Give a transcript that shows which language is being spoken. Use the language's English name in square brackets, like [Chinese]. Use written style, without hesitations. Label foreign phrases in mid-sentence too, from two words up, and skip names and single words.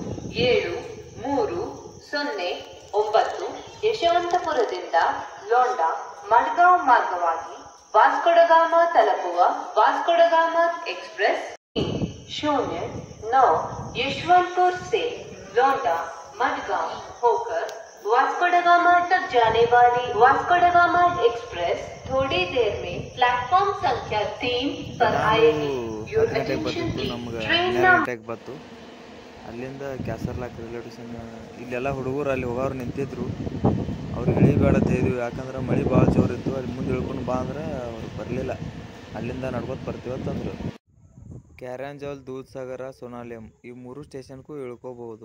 [Kannada] 730 ಯಶವಂತಪುರದಿಂದ ಲೋಂಡಾ ಮಡ್ಗಾಂವ್ ಮಾರ್ಗವಾಗಿ ವಾಸ್ಕೋಡಗಾಮ ತಲುಪುವ [Hindi] वास्को-ड-गामा एक्सप्रेस 09 यशवंतपुर से लोंडा मडगांव होकर वास्को-ड-गामा तक जाने वाली वास्को-ड-गामा एक्सप्रेस थोड़ी देर में प्लेटफॉर्म संख्या 3 पर आएगी। [English] Your attention please. [Hindi] ट्रेन [Kannada] बತ್ತು ಅಲ್ಲಿಂದ ಕ್ಯಾಸರ್ಲಾಕ್ ರೈಲ್ವೆ ಸ್ಟೇಷನ್ ಇಲ್ಲೆಲ್ಲ ಹುಡುಗರು ಅಲ್ಲಿ ಹೋಗೋರು ನಿಂತಿದ್ರು. ಅವ್ರಿಗೆ ಇಳಿಬೇಡ ಅಂತ ಹೇಳಿದ್ವಿ, ಯಾಕಂದ್ರೆ ಮಳೆ ಭಾಳ ಜೋರಿತ್ತು. ಅಲ್ಲಿ ಮುಂದೆ ಇಳ್ಕೊಂಡು ಬಾ ಅಂದ್ರೆ ಅವ್ರು ಬರಲಿಲ್ಲ. ಅಲ್ಲಿಂದ ನಡ್ಕೊತ ಬರ್ತೀವತ್ತಂದ್ರು. ಕ್ಯಾರಂಜಾಲ್, ದೂದ್ಸಾಗರ, ಸೋನಾಲಿಯಂ ಈ 3 ಸ್ಟೇಷನ್ಗೂ ಇಳ್ಕೋಬಹುದು.